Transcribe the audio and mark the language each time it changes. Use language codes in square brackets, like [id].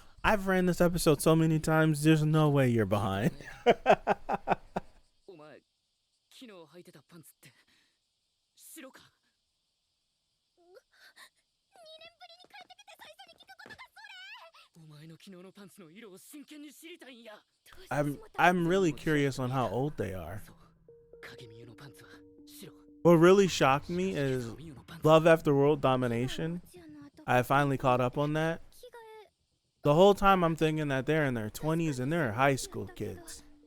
[en] I've ran this episode so many times. There's no way you're behind. [ja] お前、昨日履いてたパンツって白か？ 2年ぶりに帰ってきて最初に聞くことがそれ。お前の昨日のパンツの色を真剣に知りたいんや。 [en] I'm really curious on how old they are. [ja] 影見のパンツは白。 [en] What really shocked me is Love After World Domination. I finally caught up on that. The whole time I'm thinking that they're in their 20s and they're high school kids.